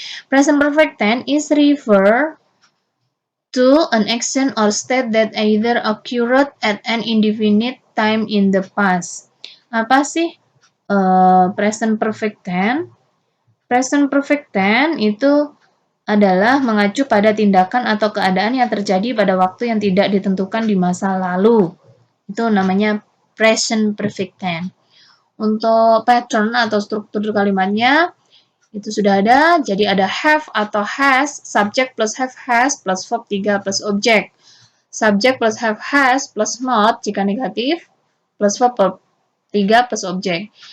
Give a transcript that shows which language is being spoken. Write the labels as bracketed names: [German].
[English] Present perfect tense is refer to an action or state that either occurred at an indefinite time in the past. [Indonesian] Apa sih present perfect tense? Present perfect tense itu adalah mengacu pada tindakan atau keadaan yang terjadi pada waktu yang tidak ditentukan di masa lalu. Itu namanya present perfect tense. Untuk pattern atau struktur kalimatnya itu sudah ada. Jadi ada have atau has, subject plus have has plus verb 3 plus object. Subject plus have has plus not jika negatif plus verb 3 plus object.